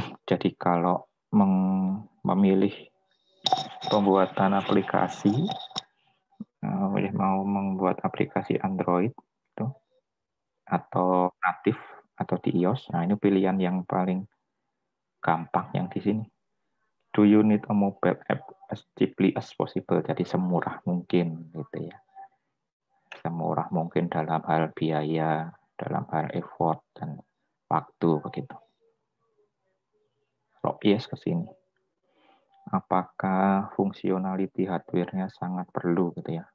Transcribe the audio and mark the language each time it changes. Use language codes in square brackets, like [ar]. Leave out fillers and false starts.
[id] Jadi kalau memilih pembuatan aplikasi, mau membuat aplikasi Android itu atau natif atau di iOS, nah ini pilihan yang paling gampang yang di sini. [en] Do you need a mobile app as cheaply as possible? [id] Jadi semurah mungkin gitu ya. Semurah mungkin dalam hal biaya, dalam hal effort dan waktu begitu. Kalau yes ke sini. Apakah fungsionality hardware-nya sangat perlu gitu ya?